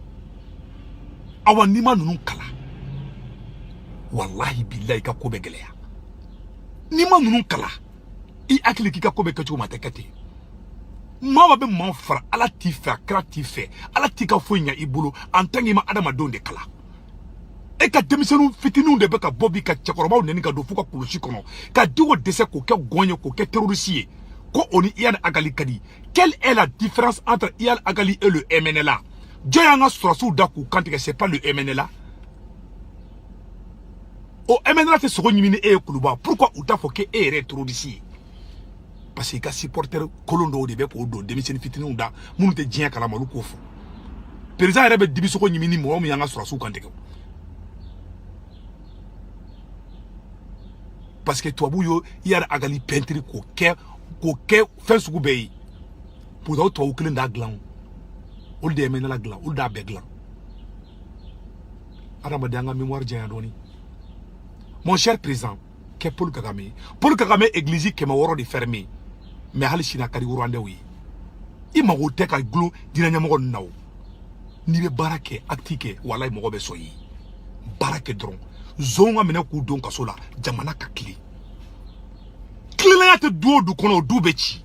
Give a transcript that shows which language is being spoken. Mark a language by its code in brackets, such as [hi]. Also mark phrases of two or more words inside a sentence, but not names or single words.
[bm] awa n'i ma ninnu kala [ar] والله بالله [bm] i ka ko bɛ gɛlɛya n'i ma ninnu kala i hakili k'i ka ko bɛ kɛ cogo ma a tɛ kɛ ten maa bɛ maa fara ala t'i fɛ a kira t'i fɛ ala t'i ka foyi ɲɛ i bolo [fr] en tant que [bm] i ma adamadenw de kala e ka denmisɛnninw fitininw de bɛ ka bɔ bi ka cɛkɔrɔbaw neni ka don f'u ka kulusi kɔnɔ ka diw dɛsɛ k'o kɛ gɔn ye k'o kɛ terroriste ye ko o ni Iyad Agali ka di. [fr] Quelle est la différence entre Iyad Agali et le MNLA? [bm] Dieu y'an ka sɔrɔsiw da k'u kantigɛ, [fr] c'est pas le MNLA. [bm] O MNLA tɛ sogo ɲimi ni e ye kuluba. Pourquoi u t'a fɔ k'e yɛrɛ ye terroriste ye? [fr] Parce que [bm] i ka supporter kolon dɔw de bɛ k'o don denmisɛnnin fitininw da minnu tɛ diɲɛ kalama olu k'o fɔ. Président yɛrɛ bɛ dibi sogo ɲimi ni mɔgɔ min y'an ka sɔrɔsiw kantigɛ. [fr] Parce que [bm] tubabu yo Iyad Agali peinture k'o kɛ fɛn sugu bɛɛ ye. [fr] Pour que [bm] tubabu kelen d'a dilan. Olu de ye MNLA dilan, olu d'a bɛɛ dilan. Adamaden an ka mémoire janya dɔɔni. [fr] Mon cher président, qu'est Paul Kagame? [bm] Paul Kagame église kɛmɛ wɔɔrɔ de fermé. Mais hali sini a ka di Rwandais ye. I mago tɛ ka gulo diinɛ ɲɛmɔgɔ ninnu na o. N'i bɛ baara kɛ acte kɛ walayi mɔgɔ bɛ sɔn i ye. Baara kɛ dɔrɔn. Zonw ka minɛ k'u don kaso la jamana ka tile. Tilennenya tɛ du o du kɔnɔ o du bɛ ci.